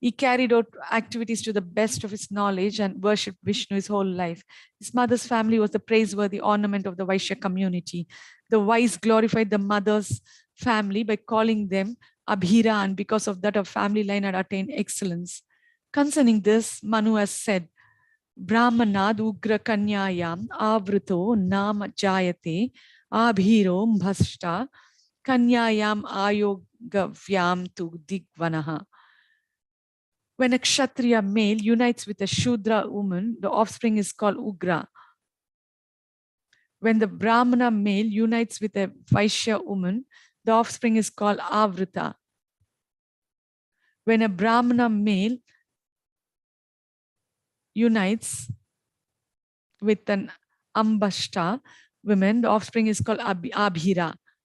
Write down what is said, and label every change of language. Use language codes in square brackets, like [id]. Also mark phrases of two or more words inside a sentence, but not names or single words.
[en] He carried out activities to the best of his knowledge and worshipped Vishnu his whole life. His mother's family was the praiseworthy ornament of the Vaishya community. The wise glorified the mother's family by calling them Abhira, and because of that, a family line had attained excellence. Concerning this, Manu has said, [sa] ब्राह्मणाद् उग्र कन्यायाम् आवृतो नाम जायते अभिरो भष्ट कन्यायाम् आयोगव्याम् तु दिग्वणः. [en] When a Kshatriya male unites with a Shudra woman, the offspring is called Ugra. When the Brahmana male unites with a Vaishya woman, the offspring is called Avrita. When a Brahmana male unites with an Ambashta woman, the offspring is called Abhira.